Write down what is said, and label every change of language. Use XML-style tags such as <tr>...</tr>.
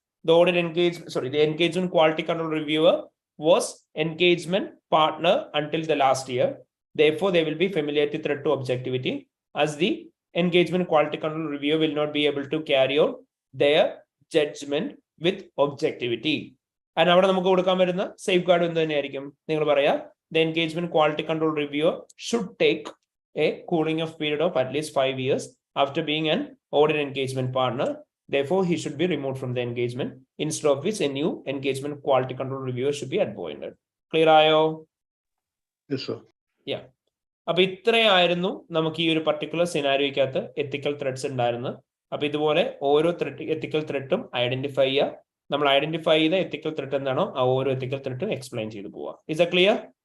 <en>The engagement quality control reviewer was engagement partner until the last year. Therefore, there will be familiarity threat to objectivity, as the engagement quality control reviewer will not be able to carry out their judgment with objectivity.</en> <ml>And അവിടെ നമുക്ക് കൊടുക്കാൻ വരുന്ന safe guard എന്ത് തന്നെയായിരിക്കും? നിങ്ങൾ പറയാ</ml> <en>the engagement quality control reviewer should take a cooling off period of at least 5 years after being an audit engagement partner. Therefore, he should be removed from the engagement, instead of which a new engagement quality control reviewer should be appointed. Clear ആയോ? Yeah.</en> <ml>അപ്പൊ ഇത്രയായിരുന്നു നമുക്ക് ഈ ഒരു particular സിനാരിയോയ്ക്കകത്ത് എത്തിക്കൽ threads ഉണ്ടായിരുന്നത്. അപ്പൊ ഇതുപോലെ ഓരോ എത്തിക്കൽ ത്രെഡും identify ചെയ്യുക. നമ്മൾ ഐഡന്റിഫൈ ചെയ്ത എത്തിക്കൽ ത്രെഡ് എന്താണോ ആ ഓരോ എത്തിക്കൽ ത്രെഡും എക്സ്പ്ലെയിൻ ചെയ്ത് പോവാ.</ml> <en>Is that clear?</en>